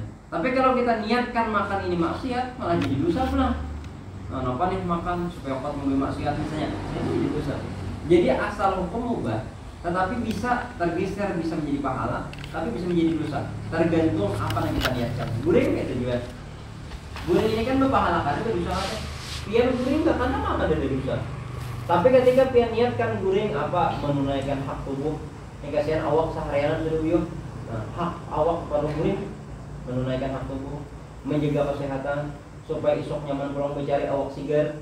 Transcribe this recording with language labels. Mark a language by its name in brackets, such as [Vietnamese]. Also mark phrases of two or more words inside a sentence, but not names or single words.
[Indonesian] Tapi kalau kita niatkan makan ini maksiat, malah jadi dosa pula. Nah, apa nih makan supaya kuat membeli maksiat misalnya, itu jadi dosa. Jadi asal hukum mubah, tetapi bisa tergeser, bisa menjadi pahala, tapi bisa menjadi dosa. Tergantung apa yang kita niatkan. [Banjar] Guring kayak itu juga. Guring ini kan berpahala kan, itu dosa apa? Pian guring nggak karena apa ada dosa. Tapi ketika pian niatkan guring apa [Indonesian] menunaikan hak tubuh, [Banjar] yang kasihan awak seharian dulu. Nah, hak awak pada guring [Indonesian] menunaikan hak tubuh, menjaga kesehatan, [Banjar] supaya esok nyaman pulang mencari awak sigar.